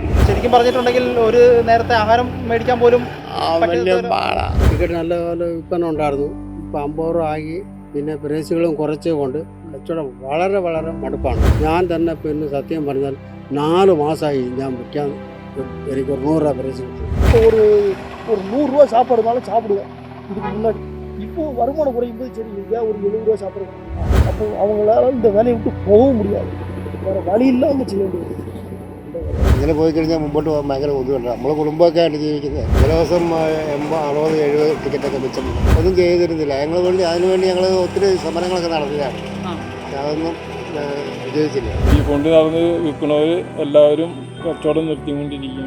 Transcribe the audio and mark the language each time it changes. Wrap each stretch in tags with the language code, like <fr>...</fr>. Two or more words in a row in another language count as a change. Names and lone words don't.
<ml>ശരിക്കും പറഞ്ഞിട്ടുണ്ടെങ്കിൽ ഒരു നേരത്തെ ആഹാരം മേടിക്കാൻ പോലും വലിയ പാടാ. ടിക്കറ്റ് നല്ല പോലെ വിൽപ്പന ഉണ്ടായിരുന്നു. ഇപ്പം 50 രൂപ ആയി. പിന്നെ പ്രൈസുകളും കുറച്ചേ കൊണ്ട് കച്ചവടം വളരെ വളരെ മടുപ്പാണ്. ഞാൻ തന്നെ പിന്നെ സത്യം പറഞ്ഞാൽ 4 മാസമായി ഞാൻ വിൽക്കാൻ. എനിക്ക്</ml> <ta>ஒரு 100 ரூபா</ta> <ml>പ്രൈസ് കിട്ടും.</ml> <ta>ஒரு ஒரு 100 ரூபா சாப்பாடுனாலும் சாப்பிடுவேன் இதுக்கு முன்னாடி. இப்போ வருமானம் குறையும் போது சரி இல்லையா ஒரு 70 ரூபா சாப்பிடுவேன். அப்போ அவங்களால இந்த வேலையை விட்டு போகவும் முடியாது, வேறு വഴി ഇല്ലാமல்</ta> <ml>ചെയ്യേണ്ടി വരും. ഇങ്ങനെ പോയി കഴിഞ്ഞാൽ മുമ്പോട്ട് പോകാൻ ഭയങ്കര ബുദ്ധിമുട്ടാണ്. നമ്മളെ കുടുംബമൊക്കെ ആയിട്ട് ജീവിക്കുന്നത്. ചില ദിവസം 80, 60, 70 ടിക്കറ്റൊക്കെ മിച്ചം ഒന്നും ചെയ്തിരുന്നില്ല. ഞങ്ങൾ വേണ്ടി അതിനുവേണ്ടി ഞങ്ങൾ ഒത്തിരി സമരങ്ങളൊക്കെ നടത്തിയതാണ്. അതൊന്നും വിജയിച്ചില്ല. ഈ കൊണ്ട് നടന്ന് വിൽക്കുന്നവർ എല്ലാവരും കച്ചവടം നിർത്തിക്കൊണ്ടിരിക്കുകയാണ്.</ml>